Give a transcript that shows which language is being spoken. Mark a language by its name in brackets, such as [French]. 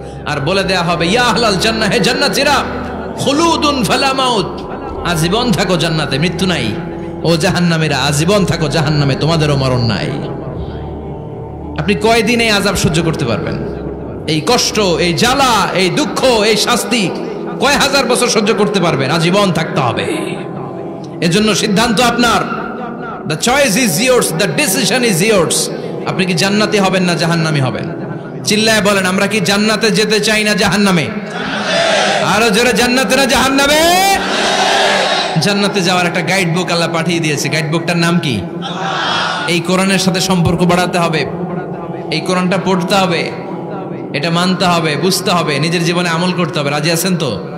[Bangla] আর বলে দেয়া হবে, [Arabic] ইয়া আহলাল জান্নাহ, [Bangla] হে জান্নাতীরা, [Arabic] খুলুদুন ফালা মাউত, [Bangla] আজীবন থাকো জান্নাতে, মৃত্যু নাই। ও জাহান্নামীরা, আজীবন থাকো জাহান্নামে, তোমাদেরও মরণ নাই। আপনি কয়দিন এই আযাব সহ্য করতে পারবেন? এই কষ্ট, এই জ্বালা, এই দুঃখ, এই শাস্তি কয় হাজার বছর সহ্য করতে পারবেন? আজীবন থাকতে হবে। এজন্য সিদ্ধান্ত আপনার। [English] The choice is yours, the decision is yours. [Bangla] আপনি কি জান্নাতি হবেন না জাহান্নামী হবেন? চিল্লায় বলেন, আমরা কি জান্নাতে যেতে চাই না জাহান্নামে? আরো জোরে, জান্নাতে না জাহান্নামে? জান্নাতে যাওয়ার একটা গাইড বুক আল্লাহ পাঠিয়ে দিয়েছে। গাইড বুকটার নাম কি? এই কোরআনের সাথে সম্পর্ক বাড়াতে হবে, এই কোরআনটা পড়তে হবে, এটা মানতে হবে, বুঝতে হবে, নিজের জীবনে আমল করতে হবে। রাজি আছেন তো?